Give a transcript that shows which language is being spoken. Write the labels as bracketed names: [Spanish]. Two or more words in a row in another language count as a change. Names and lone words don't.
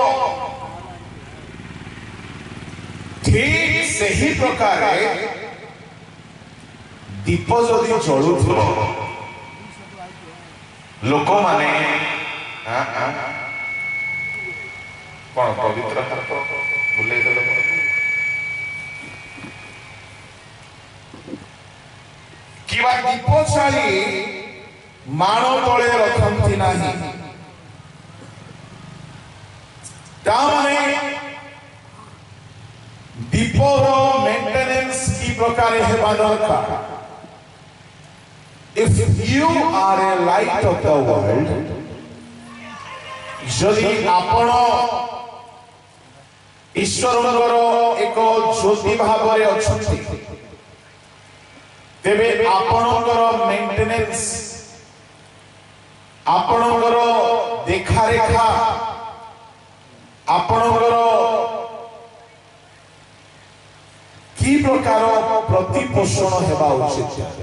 [Odia] ଠିକ ସେହି ପ୍ରକାର ଦୀପ ଯଦି ଜଳୁଥିବ, ଲୋକମାନେ କଣ ପବିତ୍ର ହାତ ବୁଲେଇ ଦେଲେ କିମ୍ବା ଦୀପ ଜାଳି ମାଣ ତଳେ ରଖନ୍ତି ନାହିଁ। ତାମାନେ ଦୀପର ମେଣ୍ଟେନେନ୍ସ କି ପ୍ରକାର ହେବା ଦରକାର। [English] If you are a light of the world, [Odia] ଯଦି ଆପଣ ଈଶ୍ୱରଙ୍କର ଏକ ଜ୍ୟୋତି ଭାବରେ ଅଛନ୍ତି, ତେବେ ଆପଣଙ୍କର ମେଣ୍ଟେନେନ୍ସ, ଆପଣଙ୍କର ଦେଖାରେଖା, ଆପଣଙ୍କର କି ପ୍ରକାର ପ୍ରତିପୋଷଣ ହେବା ଉଚିତ।